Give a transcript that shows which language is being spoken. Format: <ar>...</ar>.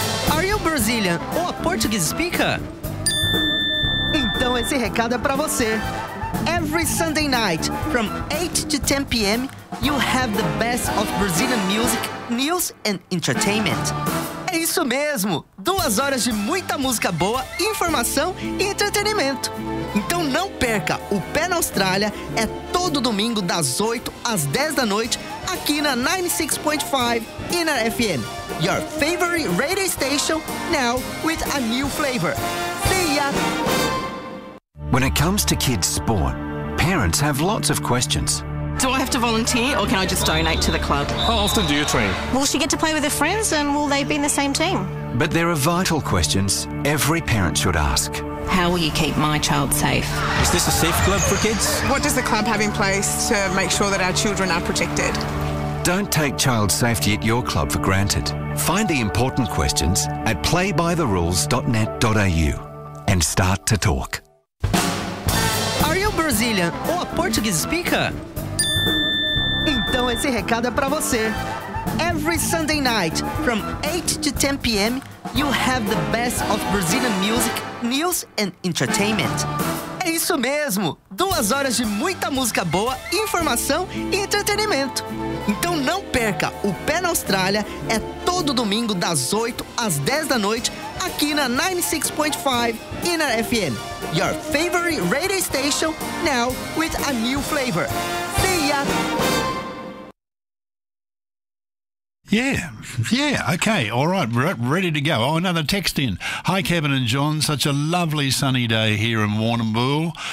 <en>Are you Brazilian or a Portuguese speaker?</en> <pt>Então esse recado é para você.</pt> <en>Every Sunday night, from 8 to 10 p.m., you have the best of Brazilian music, news and entertainment.</en> <pt>É isso mesmo! 2 horas de muita música boa, informação e entretenimento. Então não perca, o Pé na Austrália é todo domingo das 8 às 10 da noite, aqui na 96.5 Inner FM.</pt> <en>Your favorite radio station, now with a new flavor. See ya! When it comes to kids' sport, parents have lots of questions. Do I have to volunteer or can I just donate to the club? How often do you train? Will she get to play with her friends and will they be in the same team? But there are vital questions every parent should ask. How will you keep my child safe? Is this a safe club for kids? What does the club have in place to make sure that our children are protected? Don't take child safety at your club for granted. Find the important questions at playbytherules.net.au and start to talk. Brazilian or a Portuguese speaker?</en> <pt>Então esse recado é para você.</pt> <en>Every Sunday night, from 8 to 10 p.m., you have the best of Brazilian music, news and entertainment.</en> <pt>É isso mesmo! 2 horas de muita música boa, informação e entretenimento. Então não perca, o Pé na Austrália é todo domingo das 8 às 10 da noite, aqui na 96.5 Inner FM.</pt> <en>Your favorite radio station, now with a new flavor. See ya! Yeah, okay, all right, ready to go. Oh, another text in. Hi, Kevin and John, such a lovely sunny day here in Warrnambool.</en>